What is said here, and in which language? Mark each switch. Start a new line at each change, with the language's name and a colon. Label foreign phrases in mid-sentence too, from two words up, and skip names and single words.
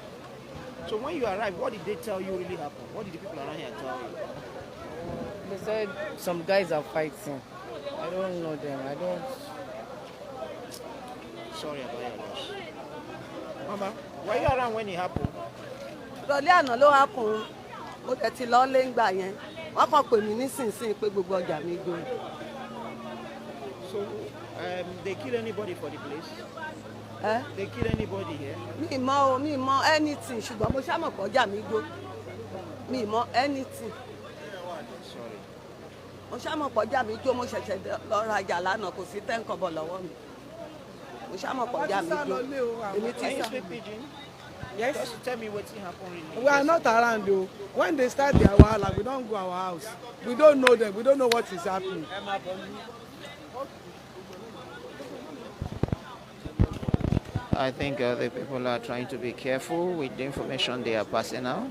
English: So when you arrived, what did they tell you really happened? What did the people around here tell you? They said some guys are fighting. I don't know them. I don't. Sorry about your loss. Mama, were you around when it happened?
Yoruba: Ìrọ̀lẹ́ àná ló hápùn mo tẹ̀ ti lọ lé ńgbà yẹn wọ́n kàn pè mí nísinsìnyí pé gbogbo ọjà mi gbó.
English: So they kill anybody for the place? Eh? They kill anybody here?
Yoruba: Mi mọ anything ṣùgbọ́n mo ṣàmọ̀ pé ọjà mi gbó. Mi mọ anything.
English: Sorry.
Yoruba: Mo ṣàmọ̀ pé ọjà mi jó mo ṣẹ̀ṣẹ̀ lọ rajà lánàá kò sí $10 lọ́wọ́ mi. Mo ṣàmọ̀ pé ọjà mi gbó. Èmi ti
English: Can you
Yoruba: sá.
English: speak pidgin? Yes. Just tell me what happened really. We are not around though. When they start their wahala, we don't go our house. We don't know them. We don't know what is happening. I think the people are trying to be careful with the information they are passing out.